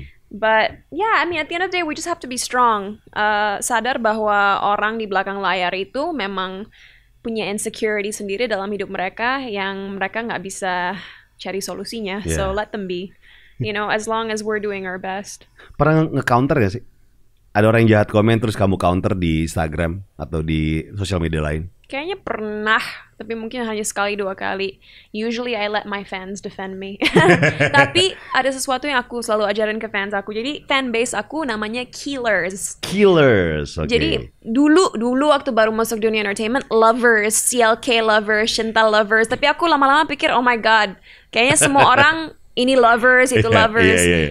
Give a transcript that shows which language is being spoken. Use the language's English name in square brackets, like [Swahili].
[English] But I mean at the end of the day we just have to be strong. [Indonesian] Sadar bahwa orang di belakang layar itu memang punya insecurity sendiri dalam hidup mereka yang mereka nggak bisa cari solusinya. [English] So let them be. You know, as long as we're doing our best. [Indonesian] Pernah nge-counter gak sih? Ada orang yang jahat komen terus kamu counter di Instagram atau di sosial media lain? Kayaknya pernah, tapi mungkin hanya sekali 2 kali. [English] Usually I let my fans defend me. [Indonesian] Tapi ada sesuatu yang aku selalu ajarin ke fans aku. Jadi fanbase aku namanya Killers. Jadi dulu waktu baru masuk dunia entertainment, lovers, CLK lovers, Shinta lovers. Tapi aku lama-lama pikir, [English] oh my god, [Indonesian] kayaknya semua orang ini lovers, itu lovers.